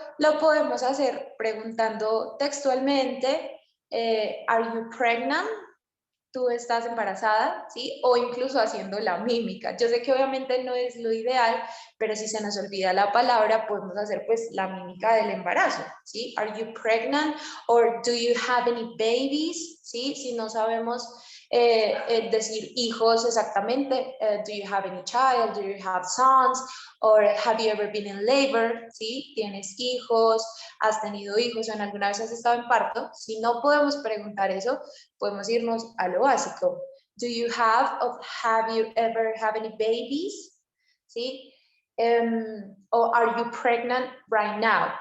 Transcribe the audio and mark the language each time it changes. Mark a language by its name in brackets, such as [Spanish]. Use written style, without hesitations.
[Spanish] Lo podemos hacer preguntando textualmente, [English] ¿Are you pregnant? [Spanish] ¿Tú estás embarazada? ¿Sí? O incluso haciendo la mímica. Yo sé que obviamente no es lo ideal, pero si se nos olvida la palabra, podemos hacer pues la mímica del embarazo, ¿sí? [English] ¿Are you pregnant? Or do you have any babies? ¿Sí? [Spanish] Si no sabemos decir hijos exactamente, [English] do you have any child? Do you have sons? Or have you ever been in labor? [Spanish] ¿Sí? ¿Tienes hijos? ¿Has tenido hijos o en alguna vez has estado en parto? Si no podemos preguntar eso, podemos irnos a lo básico. [English] Do you have or have you ever have any babies? ¿Sí? O are you pregnant right now?